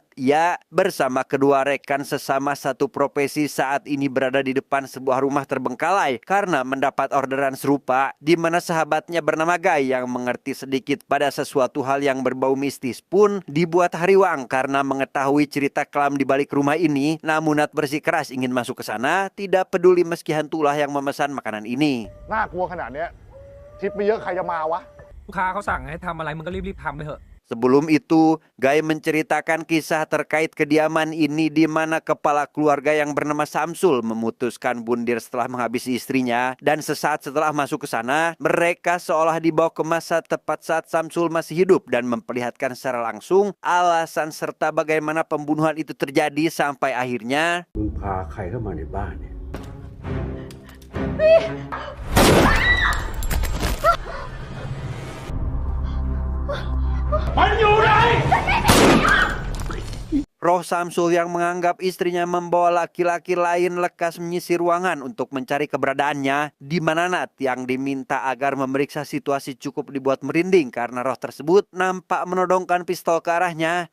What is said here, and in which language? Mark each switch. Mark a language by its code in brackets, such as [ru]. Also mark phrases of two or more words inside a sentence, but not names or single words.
[id] Ia bersama kedua rekan sesama satu profesi saat ini berada di depan sebuah rumah terbengkalai karena mendapat orderan serupa, di mana sahabatnya bernama Guy yang mengerti sedikit pada sesuatu hal yang berbau mistis pun dibuat hariwang karena mengetahui cerita kelam di balik rumah ini. Namun Nat bersikeras ingin masuk ke sana, tidak peduli meski hantulah yang memesan makanan ini. [th] น่ากลัวขนาดเนี้ยทิปไม่เยอะใครจะมาวะ ลูกค้าเขาสั่งให้ทำอะไรมึงก็รีบๆทำไปเถอะ [id] Sebelum itu, Guy menceritakan kisah terkait kediaman ini di mana kepala keluarga yang bernama Samsul memutuskan bundir setelah menghabisi istrinya, dan sesaat setelah masuk ke sana, mereka seolah dibawa ke masa tepat saat Samsul masih hidup dan memperlihatkan secara langsung alasan serta bagaimana pembunuhan itu terjadi sampai akhirnya [th] มึงพาใครเข้ามาในบ้านเนี่ย [id] Roh Samsul yang menganggap istrinya membawa laki-laki lain lekas menyisir ruangan untuk mencari keberadaannya, di mana Nat yang diminta agar memeriksa situasi cukup dibuat merinding karena roh tersebut nampak menodongkan pistol ke arahnya.